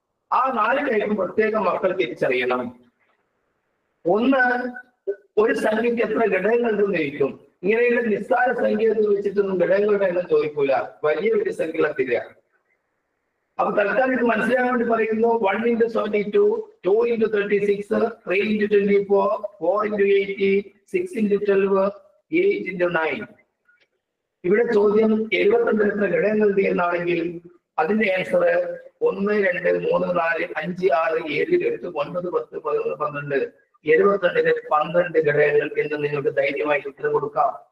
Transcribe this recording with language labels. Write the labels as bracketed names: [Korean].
[Malayalam] ആ 4 ടൈപ്പ് പ്രത്യേകം മക്കൾ തിരിച്ചറിയണം. ഒന്ന്, ഒരു സംഖ്യക്ക് എത്ര ഘടകങ്ങളുണ്ടെന്ന് ചോദിക്കും. ഇങ്ങനെയുള്ള നിസ്സാര സംഖ്യ ചോദിച്ചിട്ടൊന്നും ഘടകങ്ങളുടെ എണ്ണം ചോദിക്കൂല, വലിയ വലിയ സംഖ്യകളെ തരിക. അപ്പൊ തൽക്കാലം ഇത് മനസ്സിലാക്കാൻ വേണ്ടി പറയുന്നു. [English] 1 into 72, 2 into 36, 3 into 24, 4 into 80, 6 into 12, 8 into 9. [Malayalam] ഇവിടെ ചോദ്യം 72 എത്ര ഘടകങ്ങളുണ്ട് എന്നാണെങ്കിൽ അതിന്റെ ആൻസർ 1, 2, 3, 4, 5, 6, 7, 8, 9, 10, 11, 12. 72 12 ഘടകങ്ങൾ എന്ന് നിങ്ങൾക്ക് ധൈര്യമായി ഉത്തരം കൊടുക്കാം.